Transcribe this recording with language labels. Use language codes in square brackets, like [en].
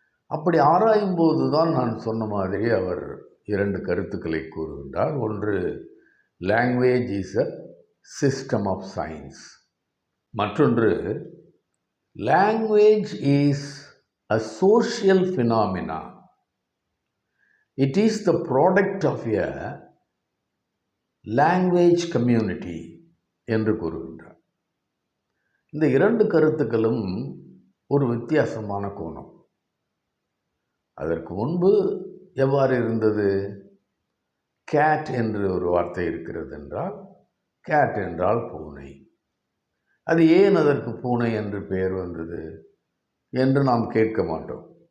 [ta] அப்படி ஆராயும் போது தான் நான் சொன்ன மாதிரி அவர் 2 கருத்துக்களை கூறுகின்றார். ஒன்று, [en] Language is a system of science. [ta] மற்றொன்று, [en] Language is a social phenomena. It is the product of a language community [ta] என்று கூறுகின்றார். இந்த 2 கருத்துக்களும் ஒரு வித்தியாசமான கோணம். அதற்கு முன்பு எவ்வாறு இருந்தது? கேட் என்று ஒரு வார்த்தை இருக்கிறது என்றால், கேட் என்றால் பூனை. அது ஏன் அதற்கு பூனை என்று பெயர் வந்தது என்று நாம் கேட்க மாட்டோம்.